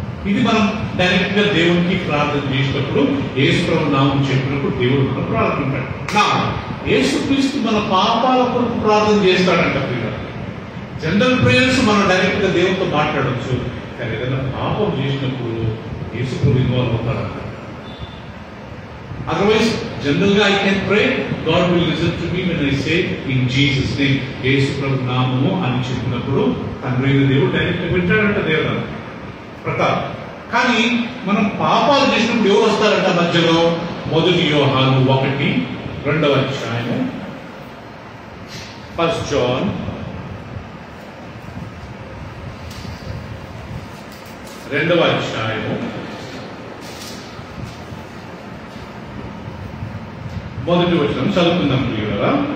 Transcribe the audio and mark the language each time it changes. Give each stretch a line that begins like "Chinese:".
Telugu: ఇది మనం డైరెక్ట్ గా దేవునికి ప్రార్థన చేసినప్పుడు యేసు ప్రభు నామం చెప్పినప్పుడు దేవుడు మనం ప్రార్థించాడు. యేసుక్రీస్తు మన పాపాల కొరకు ప్రార్థన చేస్తాడంట. జనరల్ ప్రేయర్స్ మనం డైరెక్ట్ గా దేవునితో మాట్లాడవచ్చు, కానీ ఏదైనా పాపం చేసినప్పుడు యేసు ప్రభు involve అవుతాడంట.
English: Otherwise, generally I can pray, God will listen to me when I say in Jesus' name.
Telugu: యేసు ప్రభు నామము అని చెప్పినప్పుడు తండ్రి అయిన దేవుడు డైరెక్ట్ గా వింటాడంట దేవుడు ప్రతాప్. కానీ మనం పాపాలు చేసినప్పుడు ఎవరు వస్తారంట మధ్యలో? మొదటి యోహాను 1:2 అధ్యాయము, 1 John 2వ అధ్యాయము 1వ వచనం చదువుకుందాం ప్రియులారా.